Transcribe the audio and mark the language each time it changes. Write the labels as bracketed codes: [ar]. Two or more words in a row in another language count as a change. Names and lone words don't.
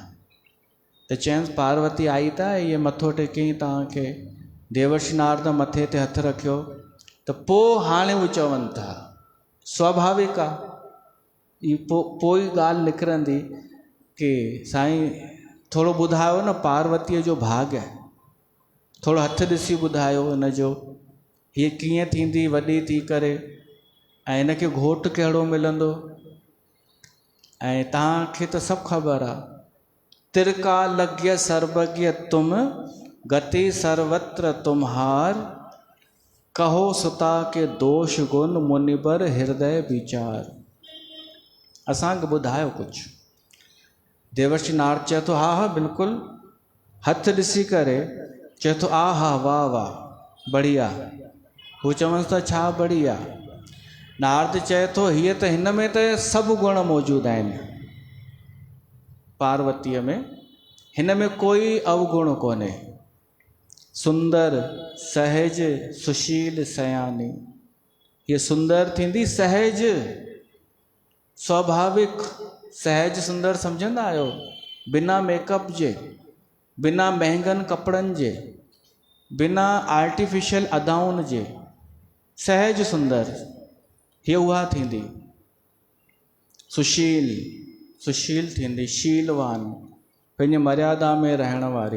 [sd] त चयंसि पार्वती आई त इहे मथो टेकई तव्हांखे, देवर्षि नारद मथे ते हथु रखियो, त पोइ हाणे उहे चवनि था स्वाभाविक आहे, पोइ ॻाल्हि निकिरंदी कि साईं थोरो ॿुधायो न पार्वतीअ जो भाॻ आहे, थोरो हथु ॾिसी ॿुधायो हिनजो, हीअ कीअं थींदी वॾी थी करे, ऐं हिनखे घोटु कहिड़ो मिलंदो। ऐं तव्हांखे त सभु ख़बर आहे, [awa] त्रिकालज्ञ सर्वज्ञ तुम गति सर्वत्र तुम्हार, कहो सुता के दोष गुण मुनिबर हृदय विचार। [sd] असांखे ॿुधायो कुझु। देवर्षि नारद चए थो हा हा बिल्कुलु, हथु ॾिसी करे चए थो आ हा वाह वाह बढ़िया। हू चवनि था छा बढ़िया? नारद चए थो हीअ त हिन में त सभु गुण मौजूदु आहिनि पार्वतीअ में, हिन में कोई अवगुण कोन्हे। [awa] सुंदर सहज सुशील सयानी, [sd] ये सुंदर थींदी सहज स्वाभाविक। सहज सुंदर सम्झंदा आहियो? बिना मेकअप जे, बिना महांगनि कपिड़नि जे, बिना आर्टिफिशियल अदाउनि जे, सहज सुंदर हीअ उहा थींदी। सुशील सुशील थींदी, शीलवान पंहिंजी मर्यादा में रहण वारी।